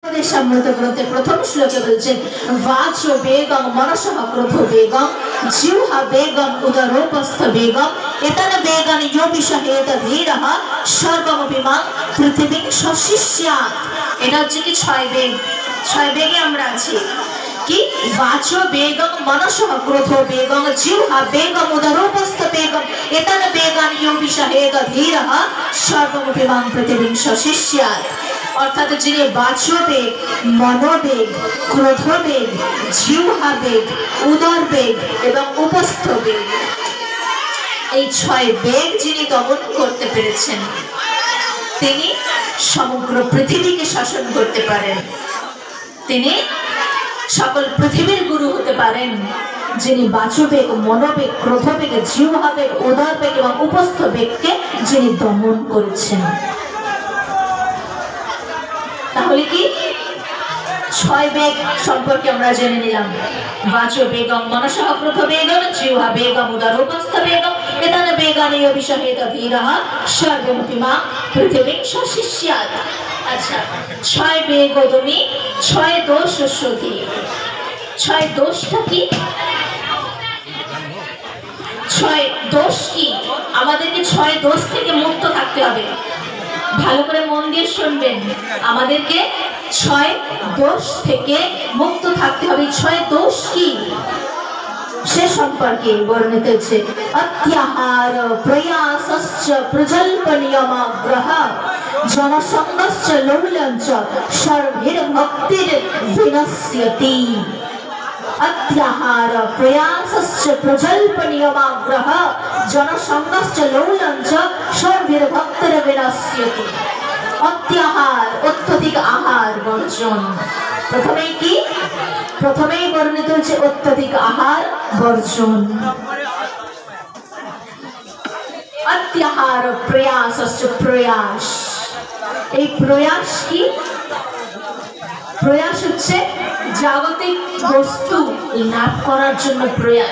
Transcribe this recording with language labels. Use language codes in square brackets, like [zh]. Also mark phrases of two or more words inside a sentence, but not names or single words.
[bn] উপদেশামৃত গ্রন্থে প্রথম শ্লোকে বলছেন [sa] वाचो वेगं मनसः क्रोधो वेगं जिह्वा वेगं उदरोपस्थ वेगं एतेन वेगेन यो विषहेत धीरः सर्वमपि मां पृथिवीं सशिष्यात्। [bn] এটা হচ্ছে কি ছয় বেগে আমরা আছি কি [sa] वाचो वेगं मनसः क्रोधो वेगं जिह्वा वेगं उदरोपस्थ वेगं एतेन वेगेन यो विषहेत धीरः सर्वमपि मां पृथिवीं सशिष्यात्। [bn] অর্থাৎ যিনি বাচবেগ, মনোবেগ, ক্রোধবেগ, জিহ্বাবেগ, উদরবেগ এবং উপস্থ বেগ, এই ছয় বেগ যিনি দমন করতে পেরেছেন তিনি সমগ্র পৃথিবীকে শাসন করতে পারেন। তিনি সকল পৃথিবীর গুরু হতে পারেন যিনি বাচবেগ, মনোবেগ, ক্রোধবেগ, জিহ্বাবেগ, উদরবেগ এবং উপস্থ বেগকে যিনি দমন করেছেন। তাহলে কি ছয় বেগ সম্পর্কে আমরা জেনে নিলাম। [sa] वाचो वेगं मनसः क्रोधो वेगं जिह्वा वेगं उदरोपस्थ वेगं एतेन वेगेन यो विषहेत धीरः सर्वमपि मां पृथिवीं सशिष्यात्। [bn] আচ্ছা, ছয় বেগ তুমি ছয় দোষ শোধি। ছয় দোষটা কি? ছয় দোষ কি? আমাদেরকে ছয় দোষ থেকে মুক্ত থাকতে হবে। ভালো করে মন দিয়ে শুনবেন, আমাদেরকে ছয় দোষ থেকে মুক্ত থাকতে হবে। ছয় দোষ কি সে সম্পর্কে বর্ণিত হচ্ছে [sa] অত্যাহার প্রয়াসশ্চ প্রজল্প নিয়মাগ্রহ জনসঙ্গশ্চ লৌল্যঞ্চ সর্বের ভক্তির বিনশ্যতি। अत्याहार प्रयासश्च प्रजल्प नियमाग्रह जनसंगश्च लौल्यञ्च सर्वेर भक्तेर विनश्यति। [bn] অত্যাহার অত্যধিক আহার বর্জন। প্রথমেই কি? প্রথমেই বর্ণিত হচ্ছে অত্যধিক আহার বর্জন। [sa] अत्याहार प्रयासশ্চ প্রয়াস। [bn] এই প্রয়াস কি? প্রয়াস হচ্ছে জাগতিক বস্তু লাভ করার জন্য প্রয়াস।